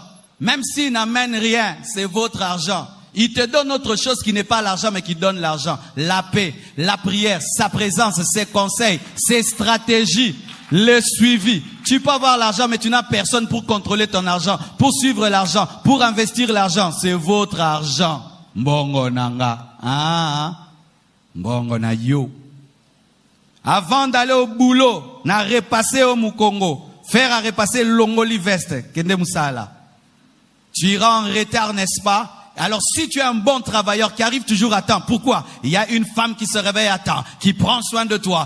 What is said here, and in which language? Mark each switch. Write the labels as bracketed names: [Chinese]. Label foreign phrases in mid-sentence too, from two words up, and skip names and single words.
[French] Même s'il n'amène rien, c'est votre argent. Il te donne autre chose qui n'est pas l'argent, mais qui donne l'argent. La paix, la prière, sa présence, ses conseils, ses stratégies, le suivi. Tu peux avoir l'argent, mais tu n'as personne pour contrôler ton argent, pour suivre l'argent, pour investir l'argent. C'est votre argent. [Lingala] Mbongo nanga. Mbongo na yo. [French] Avant d'aller au boulot, na repasser au Mukongo, faire à repasser l'ongoli veste, [Lingala] kende musala. [French] Tu iras en retard, n'est-ce pas? Alors si tu es un bon travailleur qui arrive toujours à temps, pourquoi? Il y a une femme qui se réveille à temps, qui prend soin de toi.